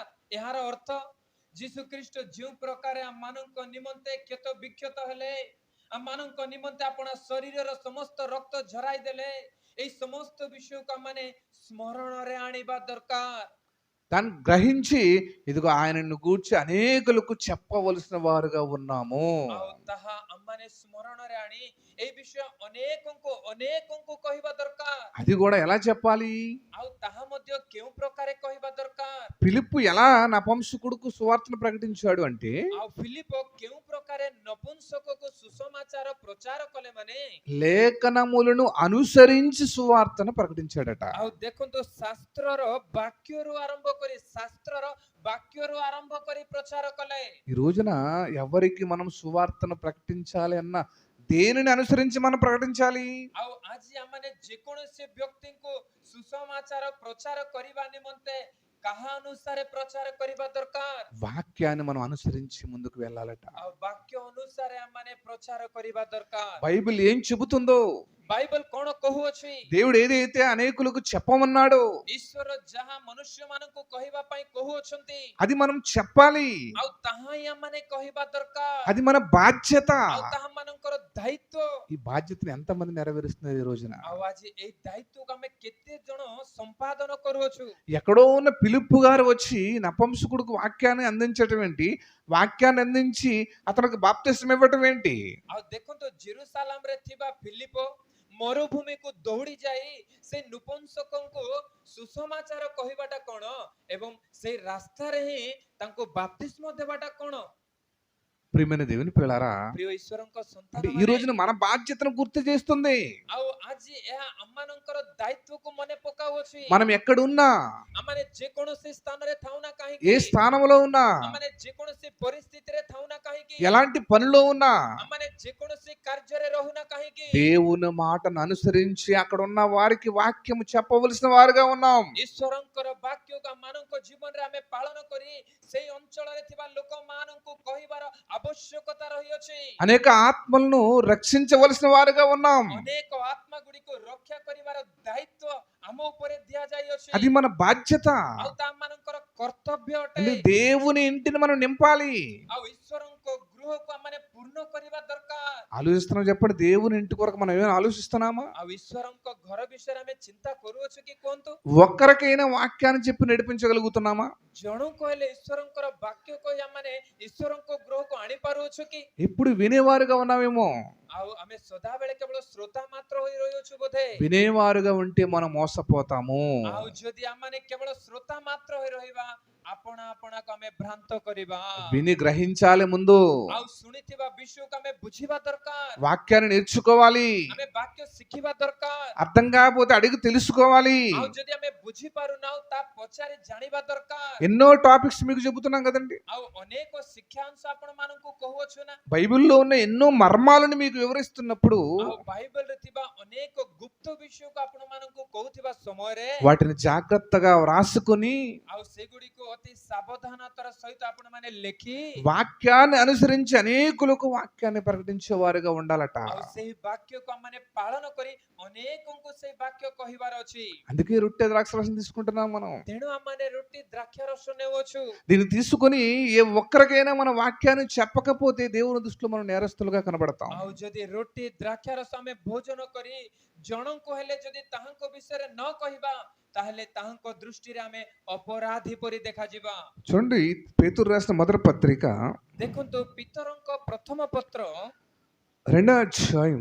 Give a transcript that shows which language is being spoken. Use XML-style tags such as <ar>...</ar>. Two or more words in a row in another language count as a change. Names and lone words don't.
<or>ଏହାର ଅର୍ଥ ଯୀଶୁ ଖ୍ରୀଷ୍ଟ ଯେଉଁ ପ୍ରକାର ଆମମାନଙ୍କ ନିମନ୍ତେ କ୍ଷତ ବିକ୍ଷତ ହେଲେ, ଆମମାନଙ୍କ ନିମନ୍ତେ ଆପଣା ଶରୀରର ସମସ୍ତ ରକ୍ତ ଝରାଇ ଦେଲେ, ଏଇ ସମସ୍ତ ବିଷୟକୁ ଆମମାନେ ସ୍ମରଣରେ ଆଣିବା ଦରକାର।</or> <te>దాన్ని గ్రహించి ఇదిగో ఆయనను గూర్చి అనేకులకు చెప్పవలసిన వారుగా ఉన్నాము.</te> <or>ଆଉ ତାହା ଆମମାନେ ସ୍ମରଣରେ ଆଣି ଏଇ ବିଷୟ ଅନେକଙ୍କୁ କହିବା ଦରକାର।</or> <te>అది కూడా ఎలా చెప్పాలి?</te> <or>ଆଉ ତାହା ମଧ୍ୟ କେଉଁ ପ୍ରକାରେ କହିବା ଦରକାର?</or> <te>ఫిలిప్పు ఎలా నపుంసకుడుకు సువార్తను ప్రకటించాడు అంటే</te> <or>ଆଉ ଫିଲିପ କେଉଁ ପ୍ରକାରେ ନପୁଂସକକୁ ସୁସମାଚାର ପ୍ରଚାର କଲେ ମାନେ</or> <te>లేఖనములను అనుసరించి సువార్తను ప్రకటించాడట.</te> <or>ଆଉ ଦେଖନ୍ତୁ ଶାସ୍ତ୍ରର ବାକ୍ୟରୁ ଆରମ୍ଭ କରି ପ୍ରଚାର କଲେ।</or> <te>ఈ రోజున ఎవరికి మనం సువార్తను ప్రకటించాలి అన్న దేనిని అనుసరించి మనం ప్రకటించాలి?</te> <or>ଆଉ ଆଜି ଆମମାନେ ଯେକୌଣସି ବ୍ୟକ୍ତିଙ୍କୁ ସୁସମାଚାର ପ୍ରଚାର କରିବା ନିମନ୍ତେ କାହା ଅନୁସାରେ ପ୍ରଚାର କରିବା ଦରକାର?</or> <te>వాక్యాన్ని మనం అనుసరించి ముందుకు వెళ్ళాలట.</te> <or>ଆଉ ବାକ୍ୟ ଅନୁସାରେ ଆମମାନେ ପ୍ରଚାର କରିବା ଦରକାର।</or> <te>బైబిల్ ఏం చెబుతుందో,</te> <or>ବାଇବଲ କଣ କହୁଅଛି?</or> <te>దేవుడు ఏదైతే అనేకులకు చెప్పమన్నాడో</te> <or>ଈଶ୍ୱର ଯାହା ମନୁଷ୍ୟମାନଙ୍କୁ କହିବା ପାଇଁ କହୁଅଛନ୍ତି,</or> <te>అది మనం చెప్పాలి.</te> <or>ଆଉ ତାହା ହିଁ ଆମମାନେ କହିବା ଦରକାର।</or> <te>అది మన బాధ్యత.</te> <or>ଆଉ ତାହା ମାନଙ୍କର ଦାୟିତ୍ୱ।</or> <te>ఈ బాధ్యతను ఎంతమంది నెరవేరుస్తున్నారు ఈ రోజున?</te> <or>ଆଉ ଆଜି ଏଇ ଦାୟିତ୍ୱକୁ ଆମେ କେତେ ଜଣ ସମ୍ପାଦନ କରୁଅଛୁ?</or> <te>ఎక్కడో ఉన్న ఫిలిప్పు గారు వచ్చి నపుంసకుడికి వాక్యాన్ని అందించటం ఏంటి? వాక్యాన్ని అందించి అతనికి బాప్తిస్మం ఇవ్వటం ఏంటి?</te> <or>ଆଉ ଦେଖନ୍ତୁ ଜେରୁସାଲାମରେ ଥିବା ଫିଲିପ ମରୁଭୂମିକୁ ଦୌଡ଼ି ଯାଇ ସେ ନପୁଂସକଙ୍କୁ ସୁସମାଚାର କହିବାଟା କଣ ଏବଂ ସେଇ ରାସ୍ତାରେ ହିଁ ତାଙ୍କୁ ବାପ୍ତିସ୍ମ ଦେବାଟା କଣ?</or> <te>ప్రియమైన దేవుని పిల్లలారా,</te> <or>ପ୍ରିୟ ଈଶ୍ୱରଙ୍କ</or> <te>అంటే ఈ</te> <or>ସନ୍ତାନ,</or> <te>రోజున మన బాధ్యతను గుర్తు చేస్తుంది.</te> <or>ଆଉ ଆଜି ଏହା ଆମମାନଙ୍କର ଦାୟିତ୍ୱକୁ ମନେ ପକାଉଅଛି।</or> <te>మనం ఎక్కడున్నా,</te> <or>ଆମମାନେ ଯେକୌଣସି ସ୍ଥାନରେ ଥାଉ ନା</or> <te>ఏ</te> <or>କାହିଁକି,</or> <te>స్థానంలో ఉన్నా,</te> <or>ଆମମାନେ ଯେକୌଣସି ପରିସ୍ଥିତିରେ ଥାଉ ନା କାହିଁକି,</or> <te>ఎలాంటి పనిలో ఉన్నా</te> <or>ଆମମାନେ ଯେକୌଣସି କାର୍ଯ୍ୟରେ ରହୁ ନା କାହିଁକି,</or> <te>దేవుని మాటను అనుసరించి అక్కడ ఉన్న వారికి వాక్యము చెప్పవలసిన వారుగా ఉన్నాం.</te> <or>ଈଶ୍ୱରଙ୍କର ବାକ୍ୟକୁ ଆମମାନଙ୍କ ଜୀବନରେ ଆମେ ପାଳନ କରି ସେଇ ଅଞ୍ଚଳରେ ଥିବା ଲୋକମାନଙ୍କୁ କହିବାର ଆବଶ୍ୟକତା ରହିଅଛି।</or> <te>అనేక ఆత్మలను రక్షించవలసిన వారుగా ఉన్నాం.</te> <or>ଅନେକ ଆତ୍ମା ଗୁଡ଼ିକୁ ରକ୍ଷା କରିବାର ଦାୟିତ୍ୱ ଆମ ଉପରେ ଦିଆଯାଇଅଛି।</or> <te>అది మన బాధ్యత.</te> <or>ଆଉ ତା ମାନଙ୍କର କର୍ତ୍ତବ୍ୟ ଅଟେ।</or> <te>అంటే దేవుని ఇంటిని మనం నింపాలి.</te> <or>ଆଉ ଈଶ୍ୱରଙ୍କ ଗୃହକୁ ଆମମାନେ ପୂର୍ଣ୍ଣ କରିବା ଦରକାର।</or> <te>ఆలోచిస్తున్నాం చెప్పండి, దేవుని ఇంటి కొరకు మనం ఏమైనా ఆలోచిస్తున్నామా?</te> <or>ଆଉ ଈଶ୍ୱରଙ୍କ ଘର ବିଷୟରେ ଆମେ ଚିନ୍ତା କରୁଅଛୁ କି କୁହନ୍ତୁ?</or> <te>ఒక్కరికైనా వాక్యాన్ని చెప్పి నడిపించగలుగుతున్నామా?</te> <or>ଜଣଙ୍କୁ ହେଲେ ଈଶ୍ୱରଙ୍କର ବାକ୍ୟ କହି ଆମମାନେ ଈଶ୍ୱରଙ୍କ ଗୃହକୁ ଆଣି ପାରୁଅଛୁ କି?</or> <te>ఎప్పుడు వినేవారుగా ఉన్నామేమో.</te> <or>ଆଉ ଆମେ ସଦାବେଳେ କେବଳ ଶ୍ରୋତା ମାତ୍ର ହୋଇ ରହିଅଛୁ ବୋଧେ।</or> <te>వినేవారుగా ఉంటే మనం మోసపోతాము.</te> <or>ଆଉ ଯଦି ଆମମାନେ କେବଳ ଶ୍ରୋତା ମାତ୍ର ହୋଇ ରହିବା, ଆପଣା ଆପଣାକୁ ଆମେ ଭ୍ରାନ୍ତ କରିବା।</or> <te>విని గ్రహించాలి ముందు.</te> <or>ଆଉ ଶୁଣିଥିବା ବିଷୟକୁ ଆମେ ବୁଝିବା ଦରକାର।</or> <te>వాక్యాన్ని నేర్చుకోవాలి.</te> <or>ଆମେ ବାକ୍ୟ ଶିଖିବା ଦରକାର।</or> <te>అర్థం కాకపోతే అడిగి తెలుసుకోవాలి.</te> <or>ଆଉ ଯଦି ଆମେ ବୁଝି ପାରୁନାହୁଁ ତା ପଚାରି ଜାଣିବା ଦରକାର।</or> <te>ఎన్నో టాపిక్స్ మీకు చెబుతున్నాం కదండి.</te> <or>ଆଉ ଅନେକ ଶିକ୍ଷାଂଶ ଆପଣ ମାନଙ୍କୁ କହୁଅଛୁ ନା?</or> <te>బైబిల్లో ఉన్న ఎన్నో మర్మాలను మీకు వివరిస్తున్నప్పుడు</te> <or>ଆଉ ବାଇବେଲରେ ଥିବା ଅନେକ ଗୁପ୍ତ ବିଷୟକୁ ଆପଣ ମାନଙ୍କୁ କହୁଥିବା ସମୟରେ</or> <te>వాటిని జాగ్రత్తగా వ్రాసుకొని</te> <or>ଆଉ ସେଗୁଡ଼ିକୁ ଅତି ସାବଧାନତାର ସହିତ ଆପଣ ମାନେ ଲେଖି</or> <te>వాక్యాన్ని అనుసరించి అనేకులకు వాక్యాన్ని ప్రకటించే వారిగా ఉండాలట.</te> <or>ଆଉ ସେହି ବାକ୍ୟକୁ ଆମମାନେ ପାଳନ କରି ଅନେକଙ୍କୁ ସେହି ବାକ୍ୟ କହିବାର ଅଛି।</or> <te>అందుకే రొట్టె ద్రాక్షరసం తీసుకుంటున్నాం మనం.</te> <or>ତେଣୁ ଆମମାନେ ରୁଟି ଦ୍ରାକ୍ଷା ରସ ନେଉଅଛୁ।</or> <te>దీన్ని తీసుకొని ఏ ఒక్కరికైనా మన వాక్యాన్ని చెప్పకపోతే దేవుని దృష్టిలో మనం నేరస్తులుగా కనబడతాం.</te> <or>ଆଉ ଯଦି ରୁଟି ଦ୍ରାକ୍ଷା ରସ ଆମେ ଭୋଜନ କରି ଜଣଙ୍କୁ ହେଲେ ଯଦି ତାହାଙ୍କ ବିଷୟରେ ନ କହିବା ତାହେଲେ ତାହାଙ୍କ ଦୃଷ୍ଟିରେ ଆମେ ଅପରାଧୀ ପରି ଦେଖାଯିବା।</or> <te>చూడండి, పేతురు రాసిన మొదటి పత్రిక</te> <or>ଦେଖନ୍ତୁ ପିତରଙ୍କ ପ୍ରଥମ ପତ୍ର</or> <te>2వ అధ్యాయం,</te>